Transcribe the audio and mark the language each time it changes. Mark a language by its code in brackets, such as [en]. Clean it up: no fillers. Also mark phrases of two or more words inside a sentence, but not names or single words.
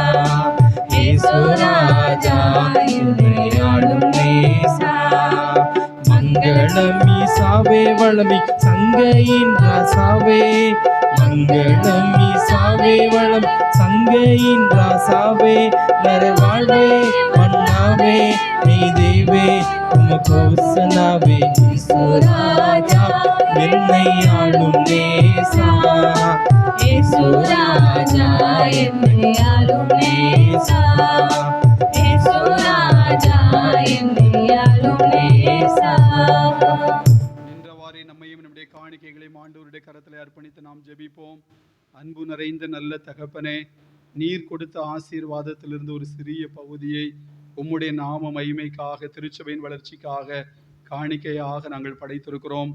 [ta] இயேசுராஜா என்னையாளும் நேசா மங்களம் ஈசாவே வளமி சங்கையின் ராசாவே மங்களம் ஈசாவே வளம் சங்கையின் ராசாவே நரவாழ்வே மன்னாவே நாவே மீதேவே உமக்கோசனாவே ஈசுராஜா என்னை ஆளும் நேசா இயேசுராஜா என்னை ஆளும் நேசா இயேசுராஜா என்னை ஆளும் நேசா. நின்றவாறே நம்மையும் நம்முடைய காணிக்கைகளையும் ஆண்டவருடைய கரத்திலே அர்ப்பணித்து நாம் ஜெபிப்போம். அன்பு நிறைந்த நல்ல தகப்பனே, நீர் கொடுத்த ஆசீர்வாதத்திலிருந்து ஒரு சிறிய பகுதியை உம்முடைய நாம மகிமைக்காக, திருச்சபையின் வளர்ச்சிக்காக காணிக்கையாக நாங்கள் படைத்திருக்கிறோம்.